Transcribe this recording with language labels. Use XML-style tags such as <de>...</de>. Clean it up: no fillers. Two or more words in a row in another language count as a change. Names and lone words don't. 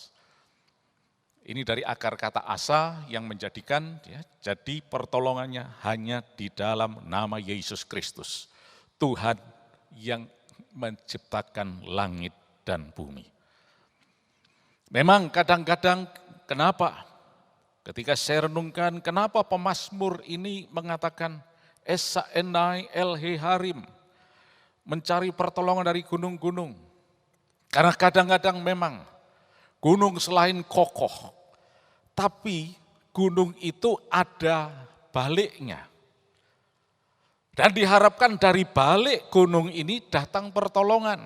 <id>Ini dari akar kata asa yang menjadikan, ya, jadi pertolongannya hanya di dalam nama Yesus Kristus. Tuhan yang menciptakan langit dan bumi. Memang kadang-kadang kenapa? Ketika saya renungkan kenapa pemazmur ini mengatakan</id> <he>אשא עיני אל ההרים.</he> <id>Mencari pertolongan dari gunung-gunung. Karena kadang-kadang memang gunung selain kokoh, tapi gunung itu ada baliknya. Dan diharapkan dari balik gunung ini datang pertolongan.</id>